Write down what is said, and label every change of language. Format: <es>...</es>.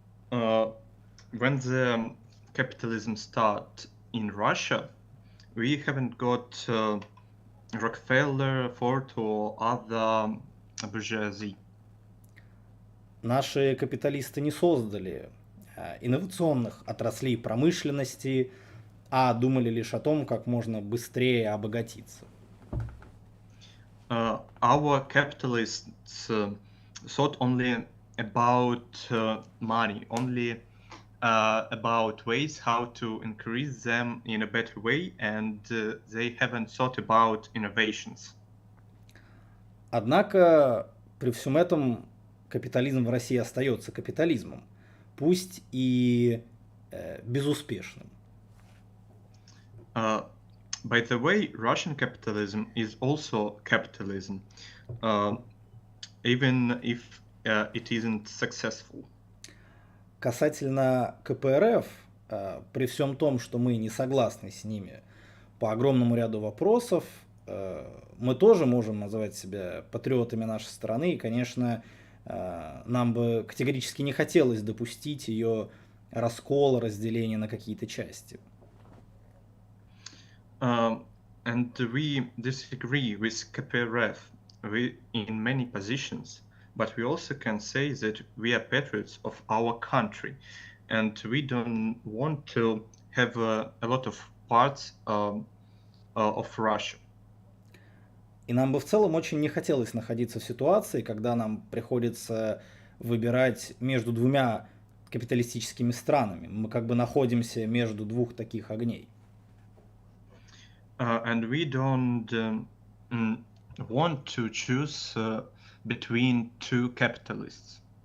<en>When the capitalism started in Russia, we haven't got Rockefeller, Ford, or other bourgeoisie.</en> <ru>Наши капиталисты не создали инновационных отраслей промышленности, а думали лишь о том, как можно быстрее обогатиться.</ru> <en>Our capitalists thought only about money, only about ways how to increase them in a better way, and they haven't thought about innovations.</en> <ru>Однако при всем этом капитализм в России остается капитализмом, пусть и безуспешным.</ru> <en>By the way, Russian capitalism is also capitalism, even if it isn't successful.</en> <ru>Касательно КПРФ, при всем том, что мы не согласны с ними по огромному ряду вопросов, мы тоже можем называть себя патриотами нашей страны, и, конечно, нам бы категорически не хотелось допустить ее раскола, разделения на какие-то части.</ru> <en>And we disagree with KPRF in many positions, but we also can say that we are patriots of our country, and we don't want to have a lot of parts of Russia.</en> <ru>И нам бы в целом очень не хотелось находиться в ситуации, когда нам приходится выбирать между двумя капиталистическими странами. Мы как бы находимся между двух таких огней.</ru> <en>And we don't want to choose between two capitalists.</en>